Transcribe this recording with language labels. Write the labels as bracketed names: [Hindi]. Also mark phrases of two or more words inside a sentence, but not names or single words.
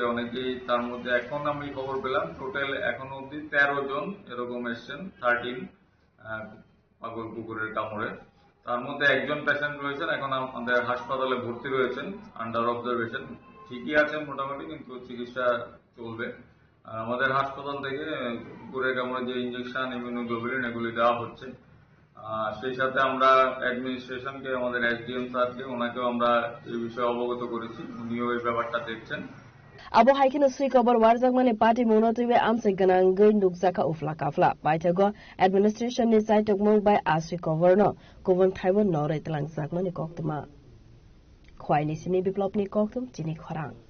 [Bangla] অনেকেই তার মধ্যে এখন আমি খবর পেলাম টোটাল এখনো অবধি 13 জন এরকম এসছেন 13 পাগল কুকুরের কামড়ে তার মধ্যে একজন পেশেন্ট রয়েছেন এখন আমাদের হাসপাতালে ভর্তি রয়েছেন [English] under observation [Bangla] ঠিকই আছেন মোটামুটি কিন্তু চিকিৎসা চলবে আমাদের হাসপাতাল থেকে কুকুরের কামড়ে যে ইনজেকশন ইমিউনোগ্লোবুলিন এগুলি দেওয়া হচ্ছে সেই সাথে আমরা অ্যাডমিনিস্ট্রেশনকে আমাদের [English] SDM sir [Bangla] ওনাকেও আমরা এই বিষয়ে অবগত করেছি উনিও এই ব্যাপারটা দেখছেন [Kok Borok] abo haikino sui kobar warjak mane party monotibe amse ganang gei nukjaka ufla kafla baithago administration ni saitok mong bai asui cover no kubon thaibo norei tlangjak mane koktuma khwaini sini biplopni koktum chini khorang